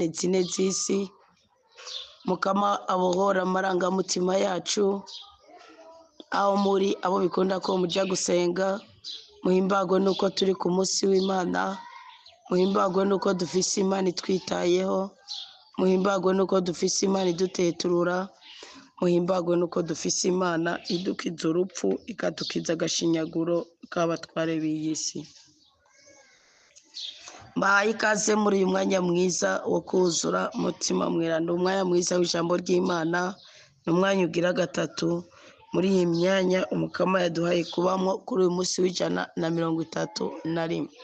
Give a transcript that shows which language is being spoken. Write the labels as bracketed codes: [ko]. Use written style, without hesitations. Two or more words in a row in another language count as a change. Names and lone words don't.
[rn] zine z'isi mukama abohora amarangamutima yacu aho muri abo bikunda ko mujya gusenga muhimbagwe nuko turi ku munsi w'Imana muhimbagwe nuko dufise Imana itwitayeho muhimbagwe nuko dufise Imana iduteturura muhimbagwe nuko dufise Imana idukiza urupfu ikadukiza agashinyaguro k'abatware b'iyisi. Mbahaye ikaze muri uyu mwanya mwiza wo kuzura mutima mweranda, umwanya mwiza w'ijambo ry'Imana, ni umwanya ugira gatatu muri iyi myanya umukama yaduhaye kubamo kuri uyu munsi w'131.